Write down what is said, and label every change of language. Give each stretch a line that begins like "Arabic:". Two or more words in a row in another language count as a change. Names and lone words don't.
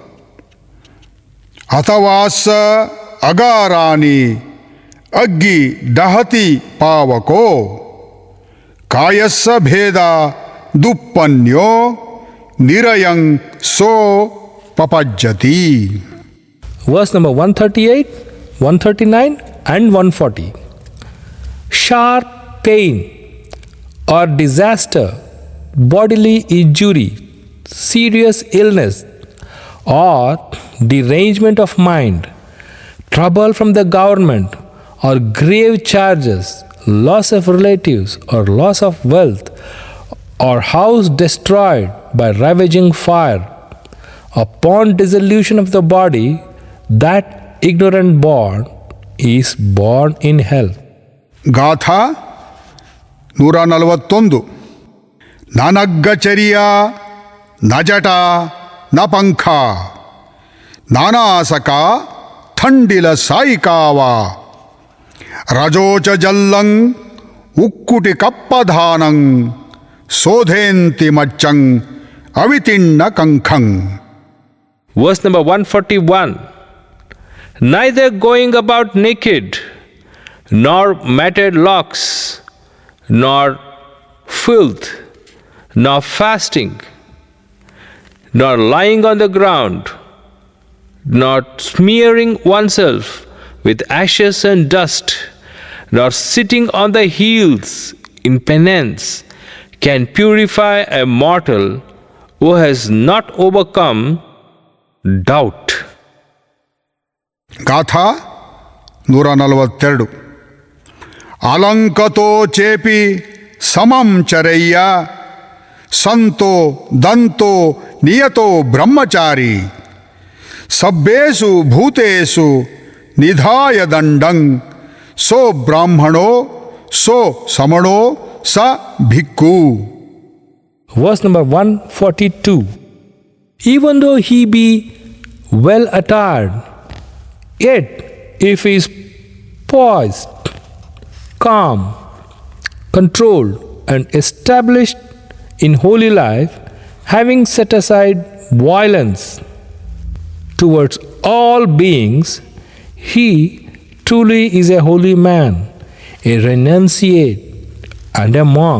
Pali: ಅಥವಾಸ ಅಗಾರಾನಿ ಅಗ್ಗಿ ದಹತಿ ಪಾವಕೋ ಕಾಯಸ್ಸ ಭೇದ ದುಪ್ಪನ್ಯೋ ನಿರಯಂ ಸೋ ಪಪಜ್ಜತಿ.
English: Verse number 138, 139 and 140. Sharp pain or disaster, bodily injury, serious illness or derangement of mind, trouble from the government or grave charges, loss of relatives or loss of wealth, or house destroyed by ravaging fire, upon dissolution of the body, that ignorant born is born in hell.
Pali: ಗಾಥಾ 141. ನನಗ್ಗಚರ್ಯ ನ ಜಟ ನ ಪಂಖ ನಾನಾಸಕ ಥಂಡಿಲ ಸಾಯಿಕಾವ ರಜೋಚ ಜಲ್ಲಂ ಉಕ್ಕುಟಿ ಕಪ್ಪಧಾನಂ ಸೋಧೇಂತಿ ಮಚ್ಚಂ ಅವಿತಿಣ್ಣ ಕಂಖಂ.
English: Verse number 141. Neither going about naked, nor matted locks, nor filth, nor fasting, nor lying on the ground, nor smearing oneself with ashes and dust, nor sitting on the heels in penance, can purify a mortal who has not overcome doubt.
Pali: ಗಾಥಾ 142. ಅಲಂಕತೋ ಚೇಪಿ ಸಮಂ ಚರಯ್ಯ ಸಂತೋ ದಂತೋ ನಿಯತೋ ಬ್ರಹ್ಮಚಾರಿ ಸಬ್ಬೇಸು ಭೂತೇಸು ನಿಧಾಯ ದಂಡಂ ಸೋ ಬ್ರಾಹ್ಮಣೋ ಸೋ ಸಮಣೋ ಸ ಭಿಕ್ಖು.
English: Verse number 142. Even though he be well attired, yet if he is poised, calm, controlled, and established in holy life, having set aside violence towards all beings, he truly is a holy man, a renunciate, and a monk.